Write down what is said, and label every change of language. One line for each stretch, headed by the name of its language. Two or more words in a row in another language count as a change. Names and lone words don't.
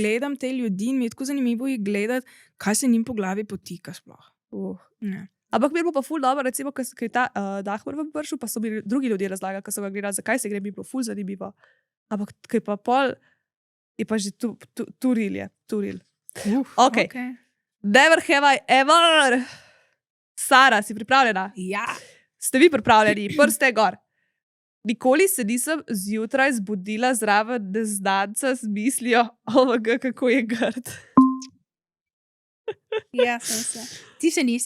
Slovenian: gledam te ljudi in mi je tako zanimivo jih gledati, kaj se njim po glavi potika sploh. Ja. Ampak mi je bilo pa ful dobro, recimo, ko je ta Dahmer vam prišel, pa so mi drugi ljudje razlagali, ko so ga gledali, zakaj se gre, mi je bilo ful zanimivo. Ampak ko je pa pol, je pa že turil je, turil.
English: Ok. Never have I ever.
Slovenian: Sara, si pripravljena? Ja. Ste vi pripravljeni? Prste gor. Nikoli se nisem zjutraj zbudila zraven neznanca z mislijo, omg, kako je grd. Ja, sem se. Ti se nisi.